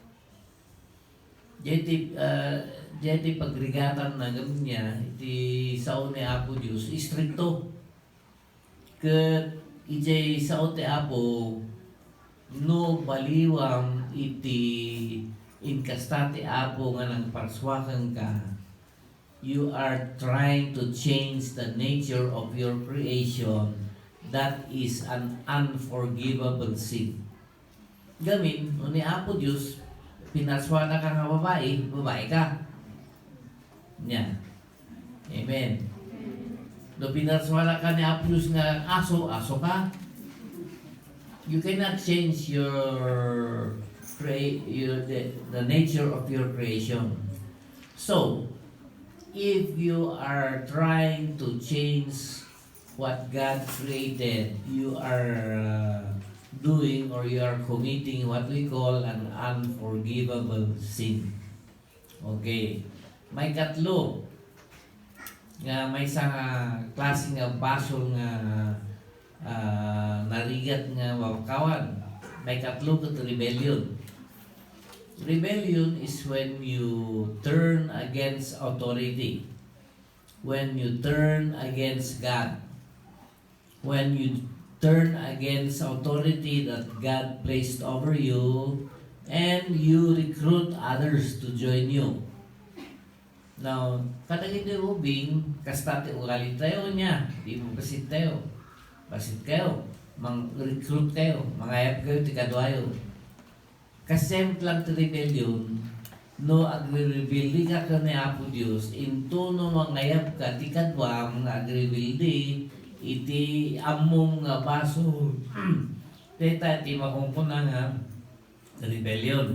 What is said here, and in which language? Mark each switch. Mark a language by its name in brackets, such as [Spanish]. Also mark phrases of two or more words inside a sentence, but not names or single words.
[Iloko] Jeti pagrigatan na gam niya iti sao ni Apo Dios istrikto. Ket ijay sao ti Apo no baliwang iti inkastati Apo nga nang parswakan ka. [English] You are trying to change the nature of your creation. That is an unforgivable sin. [Iloko] Gamin, ni Apo Diyos, pinaswana ka nga babae, babae ka. Nya. Amen. No pinaswana ka ni Apo Diyos nga aso, aso ka. [English] You cannot change the nature of your creation. So, if you are trying to change what God created, you are doing or you are committing what we call an unforgivable sin. Okay. [Iloko] May katlo nga [Filipino] may isang klase [Iloko] nga basol nga narigat nga makawan. May katlo kat rebellion. [English] Rebellion is when you turn against authority, when you turn against God, when you turn against authority that God placed over you, and you recruit others to join you. Now, [Iloko] katagin ni Rubing, kastate ugali tayo niya, di mo basit tayo, mang-recruit kayo, mangayap kayo, tikadwayo. Kasem lang ti rebellion, no agre-rebelli ka ka ni Apo Diyos, into no mangayap ka, tikadwa, mga agre-rebelli, iti among nga baso, teta iti makungkuna nga rebellion.